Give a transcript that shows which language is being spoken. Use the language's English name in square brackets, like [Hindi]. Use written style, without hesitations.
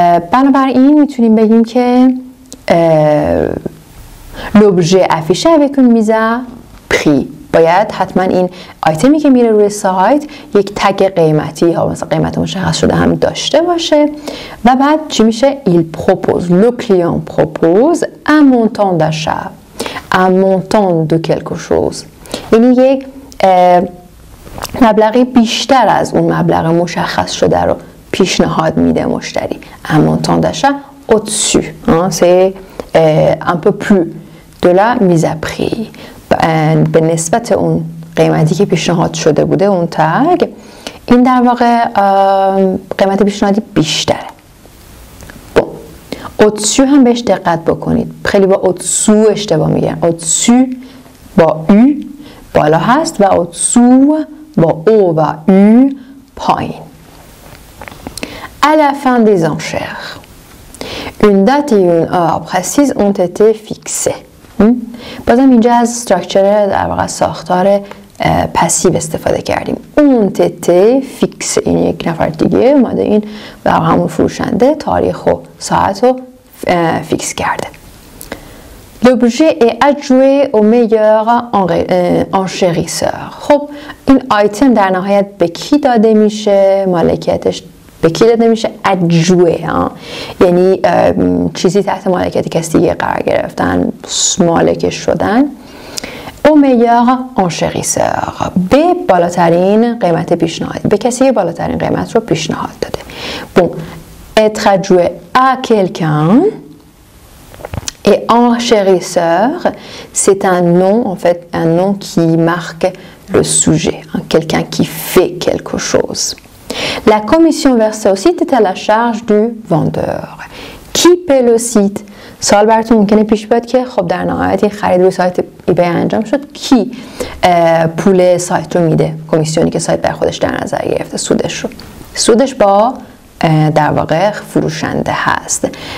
[Persian] بنابراین میتونیم بگیم که [French] l'objet affiché avec une mise à prix [Persian] باید حتما این آیتمی که میره روی سایت یک تگ قیمتی یا مثلا قیمت مشخص شده هم داشته باشه و بعد چی میشه؟ [French] il propose, le client propose un montant d'achat, un montant de quelque chose. [Persian] یعنی یک مبلغی بیشتر از اون مبلغ مشخص شده رو پیشنهاد میده مشتری. [French] un montant d'achat au-dessus, hein, c'est un peu plus de la mise à prix. [Persian] به نسبت اون قیمتی که پیشنهاد شده بوده اون تگ، این در واقع قیمت پیشنهادی بیشتره. au-dessus هم بهش دقت بکنید. خیلی با au-dessous اشتباه میگن. au-dessus با u بالا هست و au-dessous با o و u پایین. [French] à la fin des enchères, une date et une heure précises ont été fixées. [Persian] بازم اینجا از استراکچر در واقع ساختار پسیو استفاده کردیم. اون تته فیکس، این یک نفر دیگه اومده این و همون فروشنده تاریخ و ساعت رو فیکس کرده. [French] L'objet est adjoué au meilleur enchérisseur. [Persian] خب این آیتم در نهایت به کی داده میشه؟ مالکیتش به کی داده میشه؟ adjoué، یعنی چیزی تحت مالکیت کسی دیگه قرار گرفتن، مالکش شدن. [French] au meilleur enchérisseur، [Persian] به بالاترین قیمت پیشنهاد، به کسی بالاترین قیمت رو پیشنهاد داده. [French] bon être adjoué à quelqu'un et enchérisseur, c'est un nom, en fait un nom qui marque le sujet, quelqu'un qui fait quelque chose. La commission versée au site est à la charge du vendeur. Qui paie le site? [Persian] سوال براتون ممکنه پیش بیاد که خب در نهایت این خرید روی سایت ایبی انجام شد، کی پول سایت رو میده؟ کمیسیونی که سایت بر خودش در نظر گرفته، سودش رو. سودش با در واقع فروشنده هست.